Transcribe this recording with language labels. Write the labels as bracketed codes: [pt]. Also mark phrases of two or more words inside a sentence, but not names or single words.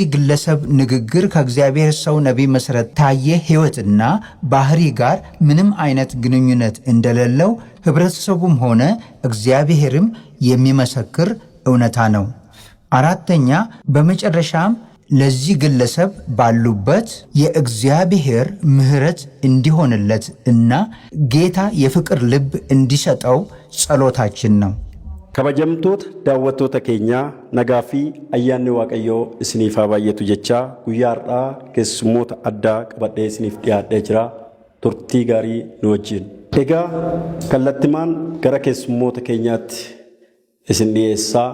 [am] ግለሰብ ንግግር ከእግዚአብሔር ሰው ነቢይ መሰረት ታዬ ሕይወትና ባህሪ ጋር ምንም አይነት ግንኙነት እንደሌለው ህብረተሰቡም ሆነ እግዚአብሔርም የሚመሰክር እውነታ ነው። አራተኛ፣ በመጨረሻም ለዚህ ግለሰብ ባሉበት የእግዚአብሔር ምሕረት እንዲሆንለት እና ጌታ የፍቅር ልብ እንዲሰጠው ጸሎታችን ነው። [om] kabajamtoota daawwattoota keenya nagaa fi ayyaanni waaqayyoo isiniif haa baay'atu jechaa guyyaa har'aa keessummoota addaa qabadhee isiniif dhiyaadhee jira. Turtii gaarii nu wajjin. Egaa kallattimaan gara keessummoota keenyaatti isin dhiyeessaa.